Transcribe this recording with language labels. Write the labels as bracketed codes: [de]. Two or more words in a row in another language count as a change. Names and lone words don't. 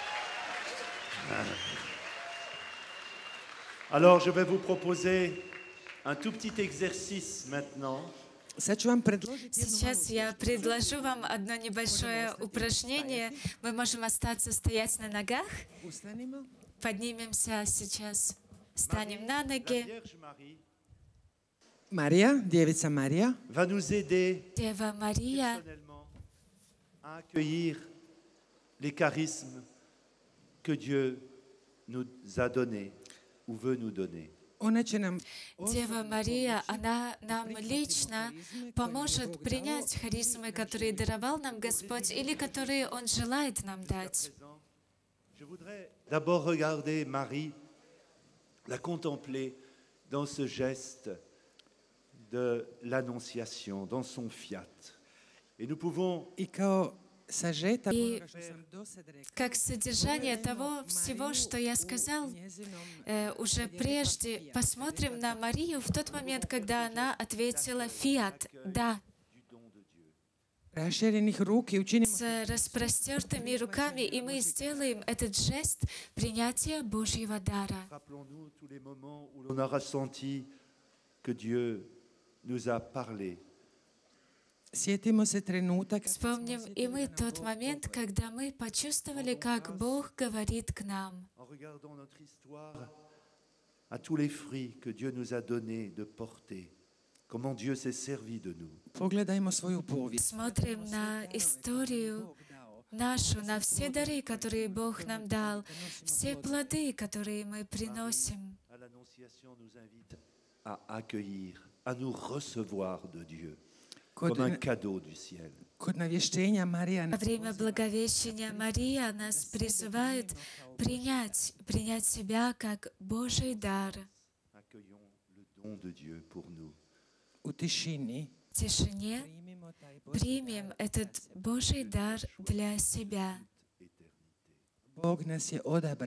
[fr] Alors je vais vous proposer un tout petit exercice maintenant. [hr] Sad ću vam predložiti jednu [ru] Сейчас я предложу вам одно небольшое упражнение. Мы можем остаться стоять на ногах. [hr] ustanimo. [ru] Поднимемся сейчас. Станем на [fr] La [ru] ноги. [fr] Vierge Marie [hr] Marija, djevica Marija, [fr] va nous aider [ru] Дева Мария [fr] personnellement à accueillir les charismes que Dieu nous a donnés ou veut nous donner. [hr] ona će nam [ru] Дева Мария, она нам лично поможет принять харизмы, которые даровал нам Господь или которые Он желает нам дать. [fr] Je voudrais d'abord regarder Marie, la contempler dans ce geste de l'annonciation, dans son fiat. Et nous pouvons [hr] i kao sažetak I onoga što sam do sad rekao. [ru] как содержание того всего, что я сказал уже прежде, посмотрим на Марию в тот момент, когда она ответила «Фиат», «Да», [hr] Raširenih ruki učinimo [ru] с распростертыми руками, и мы сделаем этот жест принятия Божьего дара. [fr] Rappelons-nous tous les moments où l'on a ressenti que Dieu nous a parlé. [hr] Sjetimo se trenutak [ru] Вспомним и мы тот момент, когда мы почувствовали, как Бог говорит к нам. [fr] En regardant notre histoire, à tous les fruits que Dieu nous a donnés de porter, comment Dieu s'est servi de nous. [hr] Pogledajmo svoju povijest. [ru] Смотрим на историю нашу, на все дары, которые Бог нам дал, все плоды, которые мы приносим. [fr] À l'Annonciation nous invite à accueillir, à nous recevoir de Dieu [hr] Kod, [fr] comme un cadeau du ciel. [hr] kod navještenja Marija [ru] Во время Благовещения Мария нас призывает принять себя как Божий дар. [fr] Accueillons le don de Dieu pour nous. [hr] u tišini [ru] В тишине [hr] primimo taj Božji [ru] примем этот Божий дар для себя. [hr] Bog nas je odabrao